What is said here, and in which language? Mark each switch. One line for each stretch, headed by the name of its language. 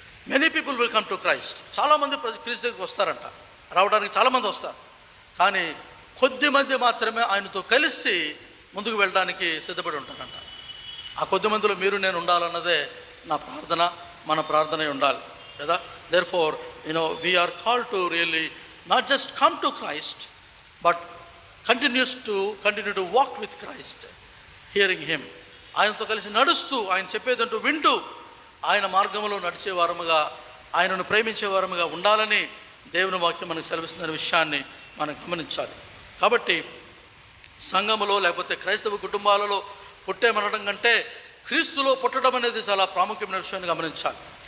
English: Many people will come to Christ.
Telugu: చాలామంది క్రీస్తు దగ్గరికి వస్తారంట, రావడానికి చాలామంది వస్తారు, కానీ కొద్ది మంది మాత్రమే ఆయనతో కలిసి ముందుకు వెళ్ళడానికి సిద్ధపడి ఉంటారంట. ఆ కొద్ది మందిలో మీరు నేను ఉండాలన్నదే నా ప్రార్థన, మన ప్రార్థనే ఉండాలి కదా.
English: Therefore we are called to really not just come to Christ but continue to walk with Christ, hearing him.
Telugu: ఆయనతో కలిసి నడుస్తూ ఆయన చెప్పేదంటూ వింటూ ఆయన మార్గంలో నడిచేవారముగా ఆయనను ప్రేమించేవారముగా ఉండాలని దేవుని వాక్యం మనకు సెలవిస్తున్న విషయాన్ని మనం గమనించాలి. కాబట్టి సంఘములో లేకపోతే క్రైస్తవ కుటుంబాలలో పుట్టేమనడం కంటే క్రీస్తులో పుట్టడం అనేది చాలా ప్రాముఖ్యమైన విషయాన్ని గమనించాలి.